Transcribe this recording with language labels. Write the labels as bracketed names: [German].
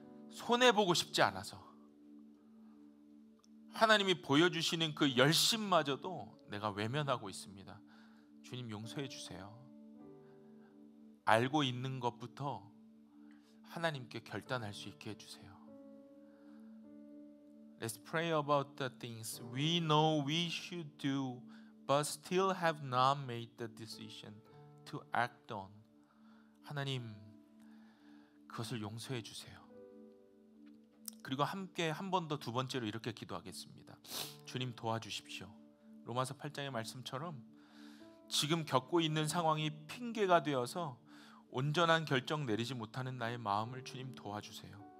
[Korean] 손해보고 싶지 않아서 하나님이 보여주시는 그 열심마저도 내가 외면하고 있습니다. 주님, 용서해 주세요. 알고 있는 것부터 하나님께 결단할 수 있게 해주세요. [English] Let's pray about the things we know we should do but still have not made the decision to act on. [Korean] 하나님, 그것을 용서해 주세요. 그리고 함께 한 번 더, 두 번째로 이렇게 기도하겠습니다. 주님, 도와주십시오. 로마서 8장의 말씀처럼 지금 겪고 있는 상황이 핑계가 되어서 온전한 결정 내리지 못하는 나의 마음을 주님 도와주세요.